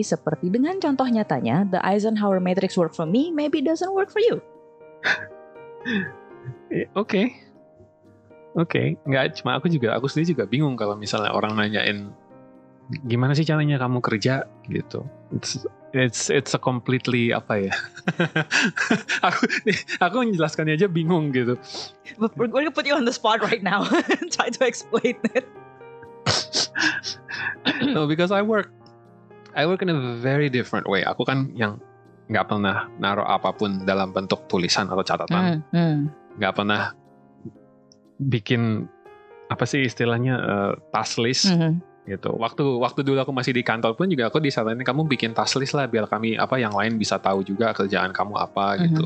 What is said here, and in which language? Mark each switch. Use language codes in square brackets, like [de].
[id] Seperti dengan contoh nyatanya, [en] the Eisenhower matrix work for me, maybe doesn't work for you. [id] Oke. Nggak cuma aku sendiri juga bingung kalau misalnya orang nanyain gimana sih caranya kamu kerja gitu. [en] It's a completely [id] apa ya? aku menjelaskannya aja bingung gitu. [en] We're going to put you on the spot right now. Try to explain it. No, because I work in a very different way. [id] Aku kan yang nggak pernah naruh apapun dalam bentuk tulisan atau catatan. Nggak pernah bikin apa sih istilahnya task list. Gitu. Waktu dulu aku masih di kantor pun juga aku disaranin kamu bikin task list lah biar kami yang lain bisa tahu juga kerjaan kamu apa gitu.